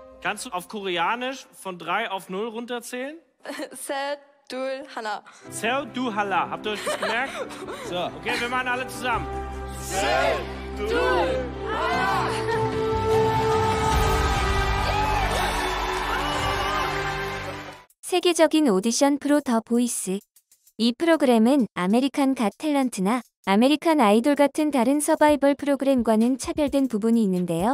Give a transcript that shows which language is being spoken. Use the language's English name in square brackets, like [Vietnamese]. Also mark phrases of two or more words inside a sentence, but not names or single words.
[German] Kannst du auf Koreanisch von 3 auf 0 runterzählen? [Korean] 셋, 둘, 하나. 셋 둘 하나. [German] Habt ihr euch das gemerkt? So, okay, wir machen alle zusammen. [Korean] 세계적인 오디션 프로 더 보이스. 이 프로그램은 아메리칸 갓 탤런트나 아메리칸 아이돌 같은 다른 서바이벌 프로그램과는 차별된 부분이 있는데요.